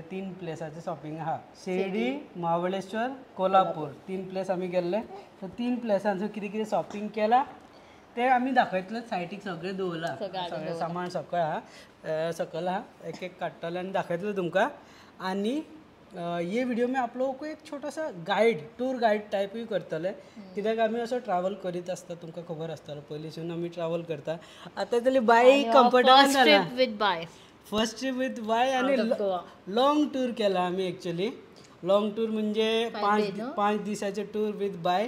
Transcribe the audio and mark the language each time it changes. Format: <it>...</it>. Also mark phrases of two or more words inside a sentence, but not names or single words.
<kok>3 प्लेसाचें शॉपिंग आहा. शिर्डी, महाबळेश्वर, कोल्हापूर 3 प्लेस आमी गेल्ले. सो 3 प्लेसांचो कितें कितें शॉपिंग केलां ते आमी दाखयतले. सायटीक सगळें दवरलां सगळें सामान सकयल आहा सकयल आहा. एक एक काडटलें आनी दाखयतलें तुमकां.</kok> <hi>आनी ये वीडियो में आप लोगों को एक छोटा सा गाइड टूर गाइड टाइप ही</hi> <kok>करतले कित्याक आमी असो ट्रॅव्हल करीत आसता. तुमकां खबर आसतलो पयलींसून आमी ट्रॅव्हल करता. आतां तरी बाय कम्फर्टेबल जाला.</kok> <en>first trip with Bai</en> <kok>आनी</kok> <en>long tour</en> <kok>केला आमी.</kok> <en>actually long tour</en> <kok>म्हणजे 5 दिसाचे</kok> <en>tour with Bai.</en>